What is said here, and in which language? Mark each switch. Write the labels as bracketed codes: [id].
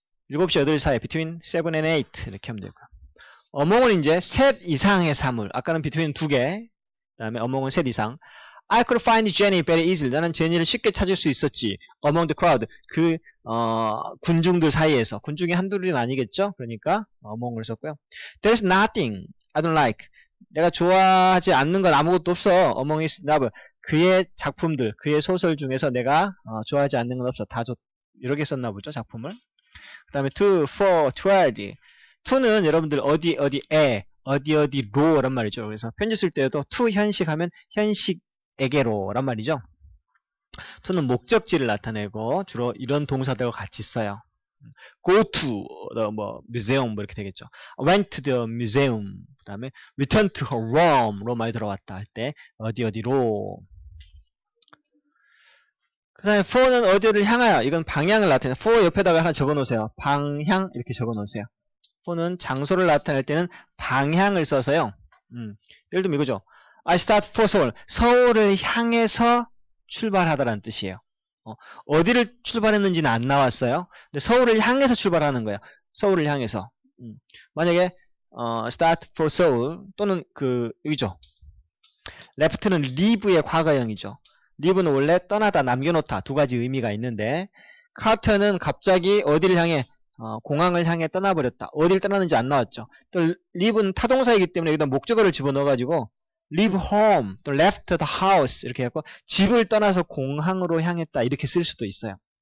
[ko] 7시 8시 사이 [en] between 7 and 8 [ko] 이렇게 하면 되고요. among은 이제 셋 이상의 사물 아까는 between 두 개 그 다음에 among은 셋 이상 [en] I could find Jenny very easily. [ko] 나는 제니를 쉽게 찾을 수 있었지. [en] Among the crowd. [ko] 그 군중들 사이에서. 군중이 한둘은 아니겠죠? 그러니까 among을 썼고요. [en] There's nothing I don't like. [ko] 내가 좋아하지 않는 건 아무것도 없어. [en] Among his novel. [ko] 그의 작품들, 그의 소설 중에서 내가 좋아하지 않는 건 없어. 다 이렇게 썼나 보죠, 작품을. 그 다음에 to, for, toward. to는 여러분들 어디로 란 말이죠. 그래서 편지 쓸 때도 to 현식 하면 현식에게로 란 말이죠. to는 목적지를 나타내고 주로 이런 동사들과 같이 써요. go to 뭐 museum 뭐 이렇게 되겠죠. [en] went to the museum. [ko] 그 다음에 [en] return to her Rome. [ko] 로마에 들어왔다 할 때 어디로. 그 다음에 for는 어디를 향하여. 이건 방향을 나타내. for 옆에다가 하나 적어 놓으세요. 방향 이렇게 적어 놓으세요. for는 장소를 나타낼 때는 방향을 써서요. 예를 들면 이거죠. [en] I start for Seoul. [ko] 서울을 향해서 출발하다라는 뜻이에요. 어디를 출발했는지는 안 나왔어요. 근데 서울을 향해서 출발하는 거예요. 서울을 향해서. 만약에 [en] start for Seoul [ko] 또는 여기죠. left는 leave의 과거형이죠. leave는 원래 떠나다, 남겨놓다 두 가지 의미가 있는데 카터는 갑자기 어디를 향해 공항을 향해 떠나버렸다. 어딜 떠나는지 안 나왔죠. 또 leave는 타동사이기 때문에 여기다 목적어를 집어넣어가지고 [en] leave home, [ko] 또 [en] left the house [ko] 이렇게 해서 집을 떠나서 공항으로 향했다 이렇게 쓸 수도 있어요.